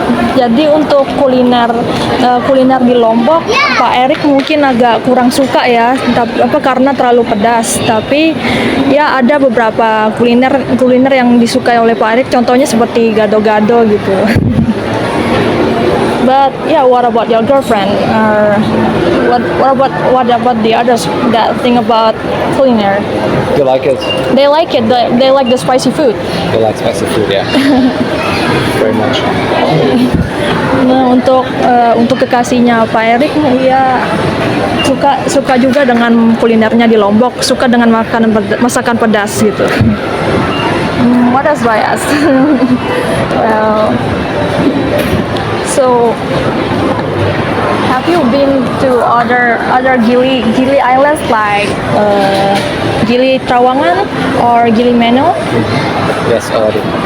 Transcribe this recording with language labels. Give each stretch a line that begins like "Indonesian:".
Indonesian: Jadi untuk kuliner di Lombok, Pak Erik mungkin agak kurang suka ya, karena terlalu pedas. Tapi ya ada beberapa kuliner yang disukai oleh Pak Erik, contohnya seperti gado-gado gitu.
English: But yeah, what about your girlfriend? What about the others that think about culinary? You like it? They like it. They like the spicy food. You like spicy food, yeah. Very much.
Indonesian: Nah, untuk kekasihnya Pak Erik, ya suka juga dengan kulinernya di Lombok, suka dengan masakan pedas gitu.
English: What else do I ask? Well, so have you been to other Gili islands like Gili Trawangan or Gili Meno? Yes, already.